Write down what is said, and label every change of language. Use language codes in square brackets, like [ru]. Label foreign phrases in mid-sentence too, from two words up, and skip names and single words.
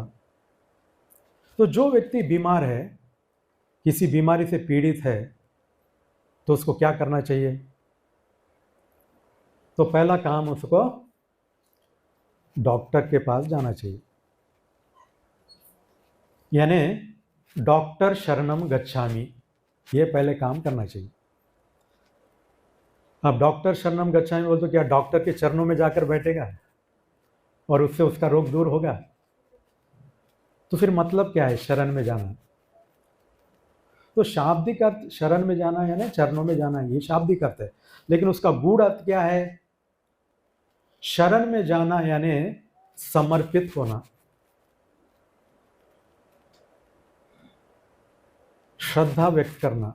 [hi] तो जो व्यक्ति बीमार है, किसी बीमारी से पीड़ित है, तो उसको क्या करना चाहिए? तो पहला काम उसको डॉक्टर के पास जाना चाहिए। यानी डॉक्टर [pi] शरणम गच्छामि, [hi] ये पहले काम करना चाहिए। अब डॉक्टर [pi] शरणम गच्छामि [hi] बोल तो क्या डॉक्टर के चरणों में जाकर बैठेगा और उससे उसका रोग दूर होगा? तो फिर मतलब क्या है शरण में जाना? तो शाब्दिक अर्थ शरण में जाना है ना, चरणों में जाना है, ये शाब्दिक अर्थ है। लेकिन उसका गूढ़ अर्थ क्या है? शरण में जाना यानी समर्पित होना, श्रद्धा व्यक्त करना।